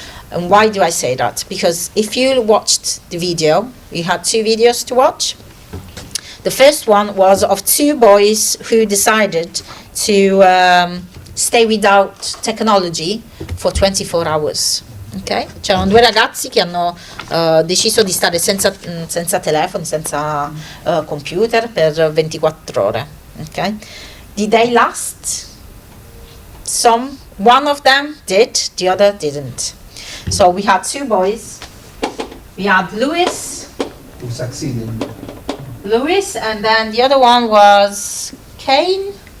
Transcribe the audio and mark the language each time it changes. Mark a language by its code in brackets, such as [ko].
[en] And why do I say that? Because if you watched the video, you had 2 videos to watch. The first one was of 2 boys who decided to stay without technology for 24 hours. Okay? [it] C'erano 2 ragazzi che hanno deciso di stare senza telefoni, senza computer per 24 ore. [en] Okay? Did they last? One of them did, the other didn't. So we had 2 boys. We had Louis, Who succeeded. Louis, and then the other one was Kane.